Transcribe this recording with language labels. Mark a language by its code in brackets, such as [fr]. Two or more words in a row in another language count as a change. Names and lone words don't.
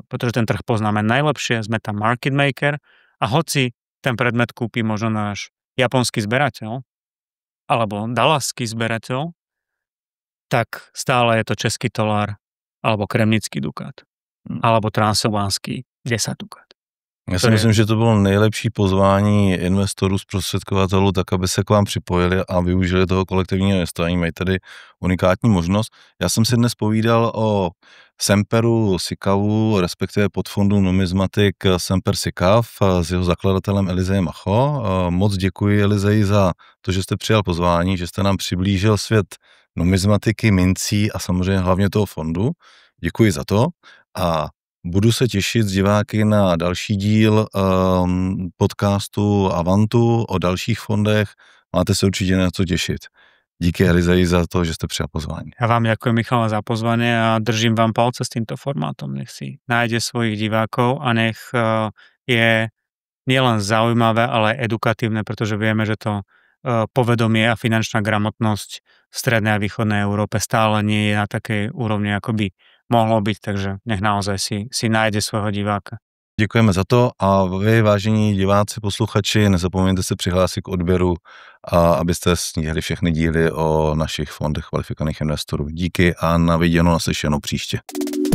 [sk] Pretože ten trh poznáme najlepšie, sme tam [en] market maker [sk] a hoci ten predmet kúpi možno náš japonský zberateľ alebo dallasský zberateľ, tak stále je to český tolár alebo kremnický dukát alebo transylvánsky 10 dukát. [cs] Já si myslím, že to bylo nejlepší pozvání investorů, zprostředkovatelů, tak aby se k vám připojili a využili toho kolektivního investování. Mají tady unikátní možnost. Já jsem si dnes povídal o Semperu Sikavu, respektive podfondu Numismatic Semper Sikav s jeho zakladatelem Elizejem Macho. Moc děkuji, Elizeji, za to, že jste přijal pozvání, že jste nám přiblížil svět numismatiky, mincí a samozřejmě hlavně toho fondu. Děkuji za to a budu se těšit s diváky na další díl podcastu Avantu o dalších fondech. Máte se určitě na co těšit. Díky, Elizeji, za to, že jste přijal pozvání. [sk] Ja vám ďakujem, Michal, za pozvanie a držím vám palce s týmto formátom. Nech si nájde svojich divákov a nech je nielen zaujímavé, ale aj edukatívne, pretože vieme, že to povedomie a finančná gramotnosť v strednej a východnej Európe stále nie je na takej úrovni, ako by mohlo byť, takže nech naozaj si nájde svojho diváka. [cs] Děkujeme za to a vy, vážení diváci, posluchači, nezapomeňte se přihlásit k odběru, abyste sníhali všechny díly o našich fondech kvalifikovaných investorů. Díky a na viděnou, naslyšenou příště.